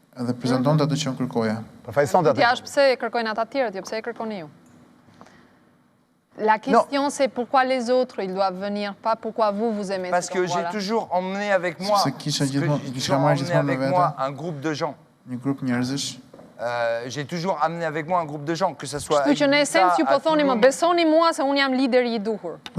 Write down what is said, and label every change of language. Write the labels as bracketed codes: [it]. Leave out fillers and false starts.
[sq] Edhe prezanton të atë që unë kërkoja. Jashtë pse e kërkojnë ata tjerët, jo pse e kërkoni ju? [fr] La question c'est pourquoi les autres ils doivent venir, pas pourquoi vous aimez. Parce que j'ai toujours emmené avec moi un groupe de gens. [sq] Një grup njerëzish. [fr] J'ai toujours amené avec moi un groupe de gens, que ce soit. [sq] Kështu që në esencë ju po thoni më besoni mua se unë jam lideri I duhur.